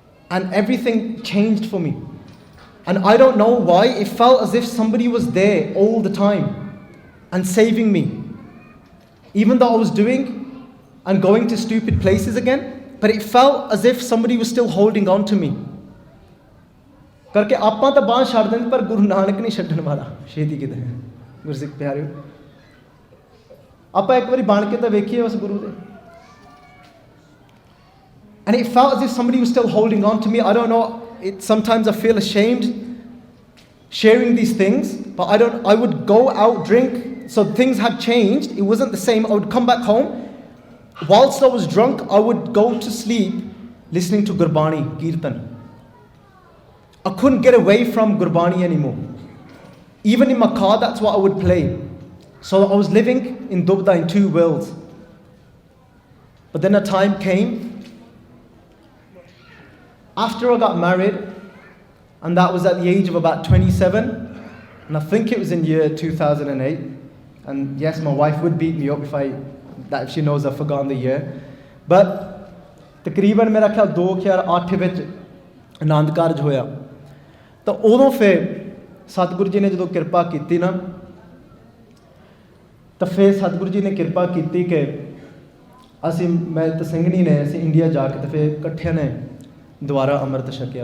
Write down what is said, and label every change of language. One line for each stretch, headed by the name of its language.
English: And everything changed for me. And I don't know why, it felt as if somebody was there all the time and saving me. Even though I was doing and going to stupid places again, but it felt as if somebody was still holding on to me.
Punjabi: ਕਰਕੇ ਆਪਾਂ ਤਾਂ ਬਾਂਹ ਛੱਡ ਦਿੰਦੇ, ਪਰ ਗੁਰੂ ਨਾਨਕ ਨਹੀਂ ਛੱਡਣ ਵਾਲਾ ਛੇਤੀ ਕਿਤੇ। ਗੁਰਸਿੱਖ ਪਿਆਰਿਓ, ਆਪਾਂ ਇੱਕ ਵਾਰੀ ਬਣ ਕੇ ਤਾਂ ਵੇਖੀਏ ਉਸ ਗੁਰੂ ਦੇ।
English: And it felt as if somebody was still holding on to me. I don't know, sometimes I feel ashamed sharing these things, but I would go out, drink, so things had changed. It wasn't the same. I would come back home. Whilst I was drunk, I would go to sleep listening to Gurbani, Kirtan. I couldn't get away from Gurbani anymore. Even in my car, that's what I would play. So I was living in Dubda in two worlds. But then a time came, after I got married, and that was at the age of about 27, and I think it was in year 2008. And yes, my wife would beat me up if she knows I've forgotten the year.
Punjabi: But ਤਕਰੀਬਨ ਮੇਰਾ ਖਿਆਲ 2008 ਵਿੱਚ ਆਨੰਦ ਕਾਰਜ ਹੋਇਆ। ਤਾਂ ਉਦੋਂ ਫਿਰ ਸਤਿਗੁਰੂ ਜੀ ਨੇ ਜਦੋਂ ਕਿਰਪਾ ਕੀਤੀ ਨਾ, ਤਾਂ ਫਿਰ ਸਤਿਗੁਰੂ ਜੀ ਨੇ ਕਿਰਪਾ ਕੀਤੀ ਕਿ ਮੈਂ ਤੇ ਸਿੰਘਣੀ ਨੇ ਅਸੀਂ ਇੰਡੀਆ ਜਾ ਕੇ, ਤਾਂ ਫਿਰ ਇਕੱਠਿਆਂ ਨੇ ਦੁਬਾਰਾ ਅੰਮ੍ਰਿਤ ਛਕਿਆ।